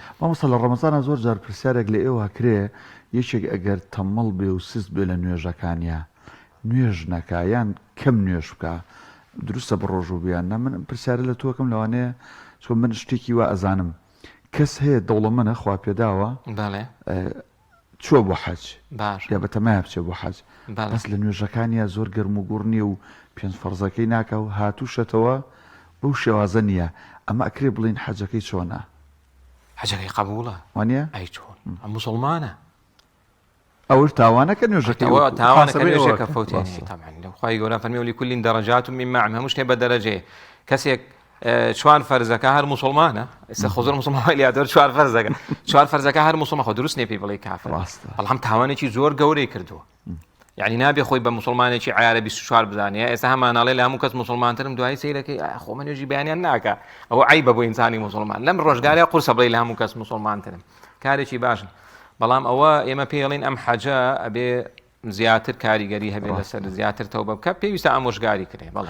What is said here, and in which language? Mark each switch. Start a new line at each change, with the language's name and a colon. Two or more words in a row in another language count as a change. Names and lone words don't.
Central Kurdish: مامۆستا لە ڕەمەزانە زۆر جار پرسیارێک لە ئێوە کرێ یەکێک ئەگەر تەمەڵ بێ و سست بێ لە نوێژەکانیە نوێژ نەکا یان کەم نوێژ بکە دروستە بە ڕۆژوو بیان من پرسیارە لە تۆکەم لەوانەیە چۆن من شتێکی وا ئەزانم کەس هەیە دەوڵەمەندە خوا پێداوە چووە بۆ حەج یا بەتەمایە بچێ بۆ حەج بەس لە نوێژەکانیە زۆر گەرم و گوڕ نییە و پێنج فەرزەکەی ناکە و هاتووشەتەوە بەو شێوازە نییە ئەمە ئەکرێ بڵین حەجەکەی چۆنە حەجەکەی قبوڵە وانە ئەی چۆن ئەم موسڵمانە ئەوش تاوانەکە نوێژەکەی تاوانەکە نوێژەکە فەوتێنی طبعا خوای گەورە فەرمی
Arabic: ولكل درجات مما عمل
Central Kurdish: هەموو شتێ بە دەرەجەیە کەسێک چوار فەرزەکە هەر موسڵمانە ئێستا خۆ زۆر موسڵمان لێهاتوە چوار فەرزەکە هەر موسڵمان خۆ دروست نییە پێی بڵێ کافر بەڵام تاوانێکی زۆر گەورەی کردووە یعنی نابێ خۆی بە موسڵمانێکی عیارە 24 بزانێ ئێستا هەماناڵێ لە هەموو کەس موسڵمانترم دوای سەیرەکەی خۆ من نوێژی بەیانیان ناکە ئەوە عیبە بۆ ئینسانی موسڵمان لەم ڕۆژگارەیە قورسە بڵێ لە هەموو کەس موسڵمانترم کارێکی باشن بەڵام ئەوە ئێمە پێڵین ئەم حەجە ئەبێ زیاتر کاریگەری هەبێ لەسەر زیاتر تەوبە بکە پێویستە ئامۆژگاری کرێ بەڵێ